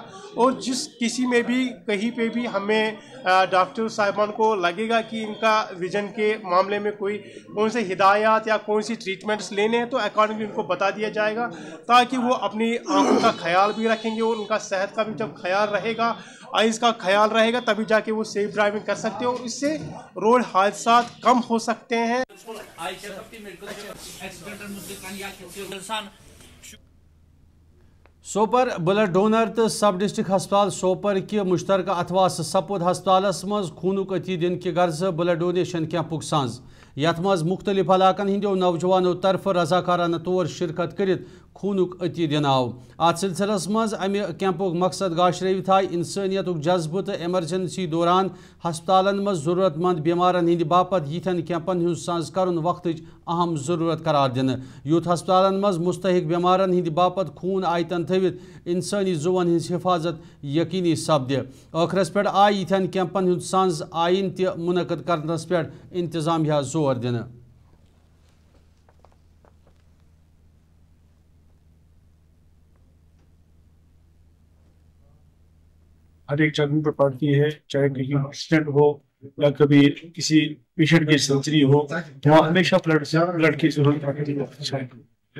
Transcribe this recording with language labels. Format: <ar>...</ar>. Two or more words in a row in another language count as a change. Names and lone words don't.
<hi>और जिस किसी में भी कहीं पे भी हमें डॉक्टर साहिबान को लगेगा कि इनका विजन के मामले में कौन से हिदायत या कौन सी ट्रीटमेंट्स लेने हैं, तो अकॉर्डिंगली उनको बता दिया जाएगा, ताकि वो अपनी आंखों का ख्याल भी रखेंगे और उनका सेहत का भी जब ख्याल रहेगा, आइज़ का ख्याल रहेगा, तभी जाके वो</hi> <en>safe driving</en> <hi>कर सकते हैं और इससे रोड हादसा कम हो सकते हैं।</hi> <ks>सोपर</ks> <en>blood donor</en> <ks>तो</ks> <en>sub district</en> <ks>हस्पताल सोपर कि मुश्तरका अथवास सपुद हस्पतालस मज खूनुक अति दिन कि गर्ज</ks> <en>blood donation</en> <ks>कैंपुक सांज यथ मज मुख्तलिफ इलाकन हिंदो नौजवानों तरफ रजाकाराना तौर शिरकत करित खूनुक अति दिन आव। अत सिलसिलस मज अमि कैंपुक मकसद गाशरवित आय इंसानियत जज्बह तो एमरजेंसी दौरान हस्पतालन मज जरूरतमंद बीमारन हिंद बापत यिथन कैंपन हुंद सांज करन वक्त अहम जरूरत करार दिन। यूथ हस्पतालन मज मुस्तहिक बीमारन हिंद बापत खून आयतन थवित इंसानी जुवन हिंस हिफाजत यकीनी सपद। आखिरस पे आय यिथन कैंपन हुंद सांज आइन त मुनक़द करनस पे इंतजामिया जोर दिन।</ks> <hi>हर एक जगह पर पड़ती है, चाहे कहीं एक्सीडेंट हो या कभी किसी पेशेंट की सर्जरी हो, वहाँ हमेशा ब्लड की जरूरत पड़ती है।</hi>